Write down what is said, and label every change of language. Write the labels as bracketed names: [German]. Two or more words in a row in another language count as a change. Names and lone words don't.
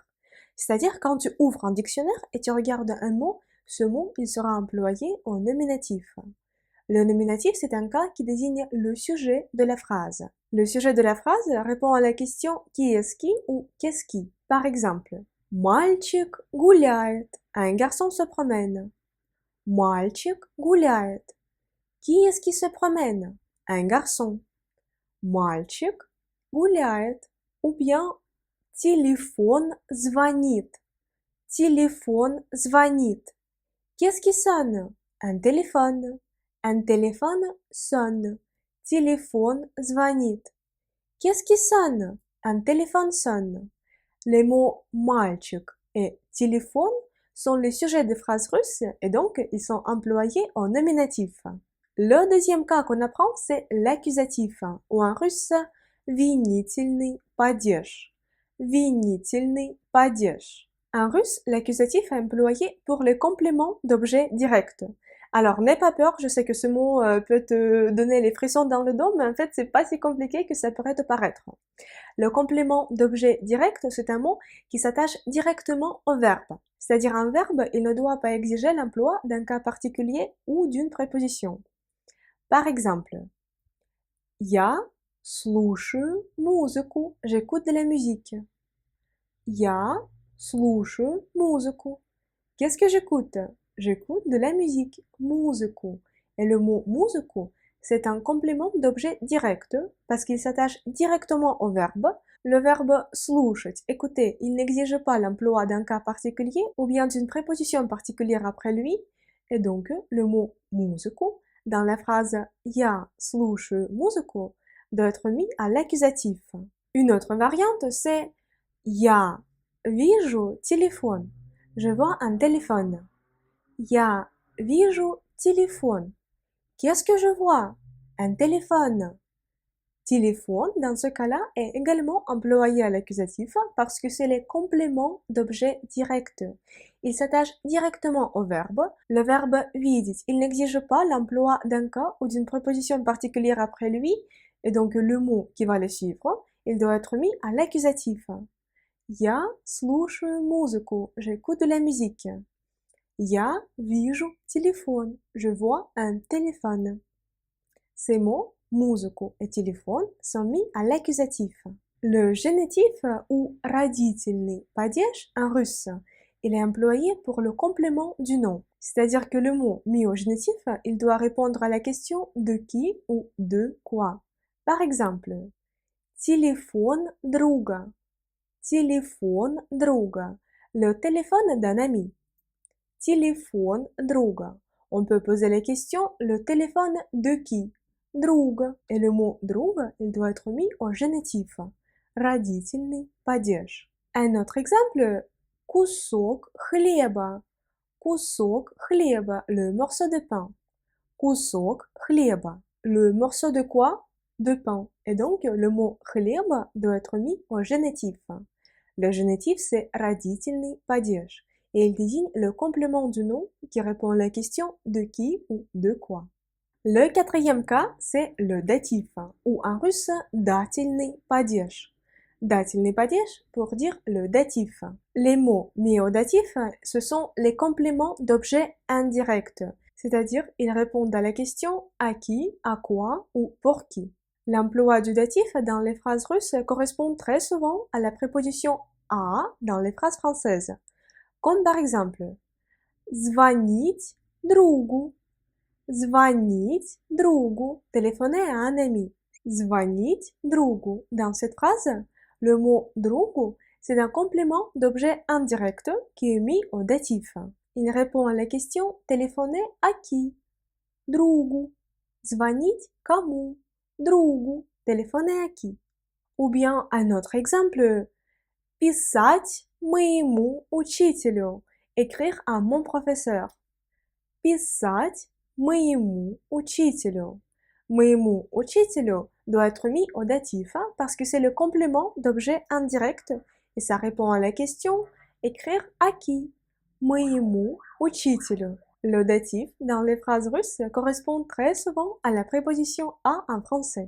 [French] C'est-à-dire quand tu ouvres un dictionnaire et tu regardes un mot, ce mot, il sera employé au nominatif. Le nominatif, c'est un cas qui désigne le sujet de la phrase. Le sujet de la phrase répond à la question qui est-ce qui ou qu'est-ce qui. Par exemple, [Russian] Мальчик гуляет. [French] Un garçon se promène. [Russian] Мальчик гуляет. [French] Qui est-ce qui se promène? Un garçon. [Russian] Мальчик гуляет. [French] Ou bien [Russian] телефон звонит. телефон звонит. [French] Qu'est-ce qui sonne? Un téléphone. Un téléphone sonne. [Russian] телефон звонит. [French] Qu'est-ce qui sonne? Un téléphone sonne. Les mots мальчик et téléphone sont les sujets des phrases russes et donc ils sont employés au nominatif. Le deuxième cas qu'on apprend, c'est l'accusatif, ou en russe, [Russian] винительный падеж. Винительный падеж. [French] En russe, l'accusatif est employé pour les compléments d'objets directs. Alors, n'aie pas peur, je sais que ce mot peut te donner les frissons dans le dos, mais en fait, c'est pas si compliqué que ça pourrait te paraître. Le complément d'objet direct, c'est un mot qui s'attache directement au verbe. C'est-à-dire un verbe, il ne doit pas exiger l'emploi d'un cas particulier ou d'une préposition. Par exemple, [Russian] Я слушаю музыку. [French] J'écoute de la musique. [Russian] Я слушаю музыку. [French] Qu'est-ce que j'écoute? J'écoute de la musique. [Russian] Музыку. [French] Et le mot музыку, c'est un complément d'objet direct parce qu'il s'attache directement au verbe. Le verbe слушать, écouter, il n'exige pas l'emploi d'un cas particulier ou bien d'une préposition particulière après lui. Et donc, le mot музыку dans la phrase [Russian] Я слушаю музыку [French] doit être mis à l'accusatif. Une autre variante, c'est [Russian] Я вижу телефон. [French] Je vois un téléphone. Я вижу телефон. Qu'est-ce que je vois? Un téléphone. Téléphone, dans ce cas-là, est également employé à l'accusatif parce que c'est les compléments d'objets directs. Il s'attache directement au verbe. Le verbe видеть, il n'exige pas l'emploi d'un cas ou d'une préposition particulière après lui, et donc le mot qui va le suivre, il doit être mis à l'accusatif. [Russian] Я слушаю музыку. [French] J'écoute de la musique. [Russian] Я вижу телефон. [French] Je vois un téléphone. Ces mots, музыку et téléphone, sont mis à l'accusatif. Le génitif ou [Russian] родительный падеж [French] en russe, il est employé pour le complément du nom. C'est-à-dire que le mot mis au génitif, il doit répondre à la question de qui ou de quoi. Par exemple, [Russian] телефон друга. Телефон друга. [French] Le téléphone d'un ami. [Russian] телефон друга. [French] On peut poser la question, le téléphone de qui? Друг. Et le mot друг, il doit être mis au génitif. [Russian] Родительный падеж. [French] Un autre exemple, [Russian] кусок хлеба. Кусок хлеба, [French] le morceau de pain. [Russian] Кусок хлеба, [French] le morceau de quoi? De pain. Et donc, le mot хлеб doit être mis au génitif. Le génitif, c'est [Russian] родительный падеж. [French] Et il désigne le complément du nom qui répond à la question de qui ou de quoi. Le quatrième cas, c'est le datif, ou en russe, [Russian] дательный падеж. Дательный падеж [French] pour dire le datif. Les mots mis au datif, ce sont les compléments d'objets indirects, c'est-à-dire ils répondent à la question à qui, à quoi ou pour qui. L'emploi du datif dans les phrases russes correspond très souvent à la préposition à dans les phrases françaises, comme par exemple [Russian] звонить другу, звонить другу, [French] téléphoner à un ami. [Russian] Звонить другу. [French] Dans cette phrase, le mot другу, c'est un complément d'objet indirect qui est mis au datif. Il répond à la question téléphoner à qui? [Russian] Другу. Звонить кому? Другу. [French] Téléphoner à qui? Ou bien un autre exemple, [Russian] писать моему учителю. [French] Écrire à mon professeur. [Russian] Писать моему учителю. Моему учителю [French] doit être mis au datif parce que c'est le complément d'objet indirect et ça répond à la question écrire à qui? [Russian] Моему учителю. [French] Le datif dans les phrases russes correspond très souvent à la préposition à en français.